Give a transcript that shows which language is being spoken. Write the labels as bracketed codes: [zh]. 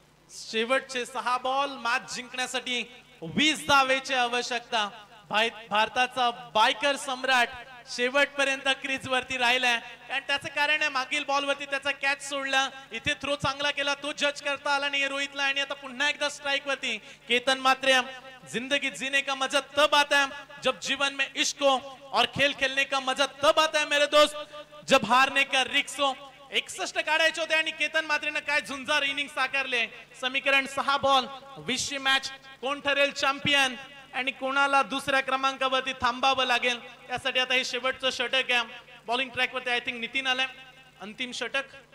[mr] शेवटचे 6 ball match जिंकण्यासाठी 20 धावेची आवश्यकता. भारताचा बायकर सम्राट शेवटपर्यंत क्रीज वरती राहिलाय. आणि त्याचं कारण आहे मागील बॉल वरती त्याचा कॅच सोडला. इथे थ्रो चांगला केला, तो जज करता आला नाही रोहितला. आणि आता पुन्हा एकदा स्ट्राइक वरती केतन म्हात्रे. [hi] जिंदगी जीने का मजा तब आता है जब जीवन में इश्क हो और खेल खेलने का मजा तब आता है मेरे दोस्त जब हारने का रिस्क हो. [mr] 61 काढायचे होते आणि केतन म्हात्रेनं काय झुंजार इनिंग साकारले. समीकरण 6 बॉल 20ची मॅच. कोण ठरेल चॅम्पियन आणि कोणाला दुसऱ्या क्रमांकावरती थांबावं लागेल यासाठी आता हे शेवटचं षटक आहे. बॉलिंग ट्रॅक वरती [en] I think [mr] नितीन आलाय. अंतिम षटक.